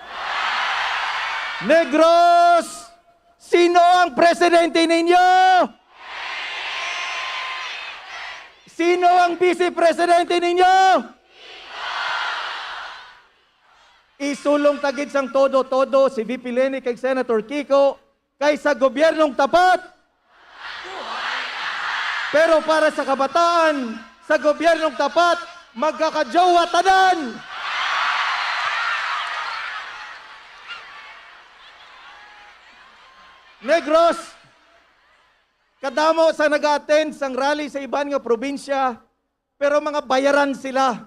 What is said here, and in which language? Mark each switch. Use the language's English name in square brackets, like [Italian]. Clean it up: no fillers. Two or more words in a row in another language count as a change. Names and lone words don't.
[Filipino] Negros, sino ang presidente ninyo? Sino ang vice-presidente ninyo? [Hiligaynon] Isulong tagid sang todo-todo si VP Leni kay Senator Kiko kaysa gobyernong tapat. [Filipino] Pero para sa kabataan, sa gobyernong tapat, [Hiligaynon] magkakajowa tanan. Negros, kadamo sa nag-attend sang rally sa iban nga probinsya, pero mga bayaran sila.